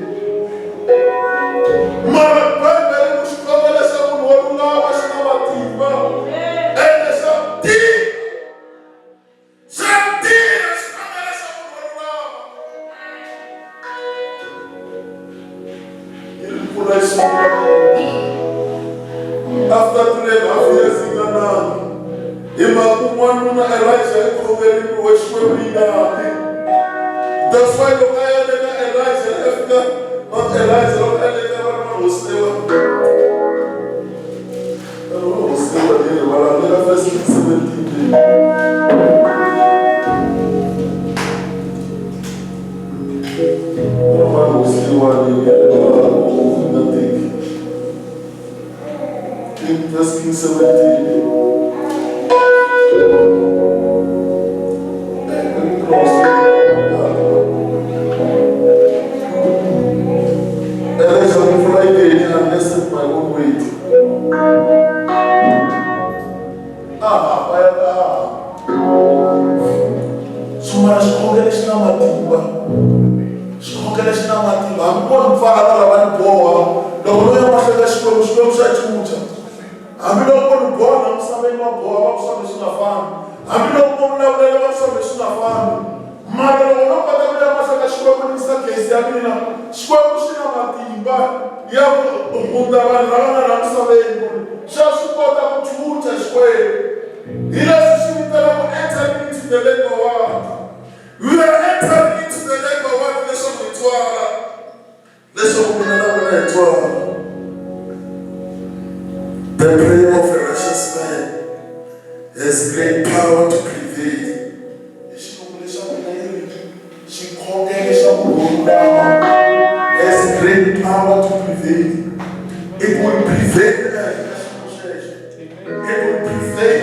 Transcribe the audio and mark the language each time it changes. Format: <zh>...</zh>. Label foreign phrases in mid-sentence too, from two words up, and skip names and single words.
<ts>Mara Bible ku xikhongela xa munhu wo lulama xi na matimba ende xa tirha xikhongela xa munhu wo lulama yi mpfula yi sungula</ts> <en>after 3.5 years</en> <ts>yi nga nani hi mhaka n'wanuna Elijah yi khongelini wa Xikwembu yi nga hati.</ts> <en>That's why</en> <ts>loko a ya le ka Elijah afika not Elijah loko a le ka vanhu va hosiwa verse 17.</ts> <en>Verse 17. My own weight.</en> <ts>Sumara xikhongelo xi na matimba. Xikhongelo xi na matimba. Hambi ko ni pfala lava ni boha. Loko no ya mahlweni ka Xikwembu xa chucha. Hambi loko ni boha na misaveni wa boha va ku swilo swi nga fambi. Hambi loko ko vulavulela va ku swilo swi nga fambi. Mara loko no kota ku ya mahlweni ka Xikwembu ni yisa case ya mina, Xikwembu xi na matimba ya ku hunguta vanhu lava nga na misaveni. Xa swi kota ku chucha Xikwembu. Hi leswi swi vitanaka</ts> <en>entering into the labor world. We are entering into the labor world</en> <ts>leswaku hi twala. Leswaku mina na wena hi twala.</ts> <en>The prayer of a righteous man has great power to prevail. Has great power to prevail. It will prevail. It will prevail.</en>